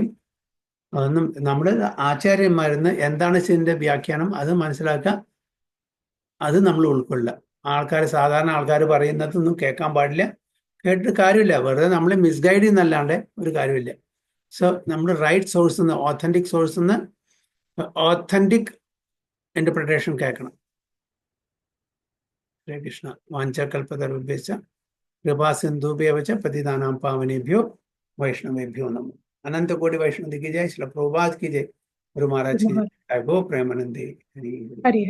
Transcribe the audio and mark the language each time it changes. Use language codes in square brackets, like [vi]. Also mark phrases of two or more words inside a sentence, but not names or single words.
[ml] അതൊന്നും നമ്മൾ ആചാര്യന്മാരെന്ന് എന്താണ് ഇതിൻ്റെ വ്യാഖ്യാനം അത് മനസ്സിലാക്കുക, അത് നമ്മൾ ഉൾക്കൊള്ളുക. സാധാരണ ആൾക്കാർ പറയുന്നതൊന്നും കേൾക്കാൻ പാടില്ല, കേട്ടിട്ട് കാര്യമില്ല. വെറുതെ നമ്മളെ മിസ്ഗൈഡ് ചെയ്യുന്നല്ലാണ്ട് ഒരു കാര്യമില്ല. സോ നമ്മൾ റൈറ്റ് സോഴ്സിൽ നിന്ന്, ഓത്തൻറ്റിക് സോഴ്സിൽ നിന്ന് [en] authentic interpretation [ml] കേൾക്കണം. [sa] ഹരേ കൃഷ്ണ. വാഞ്ചാകൽപതരുഭ്യശ്ച कृपा सिंधुभ्येव पतितानां पावनेभ्यो वैष्णवेभ्यो नमः. [hi] अनंत कोटि वैष्णव की जय, श्रील प्रभुपाद की जय, गुरु महाराज की जय, गो प्रेमानंदे हरि हरि.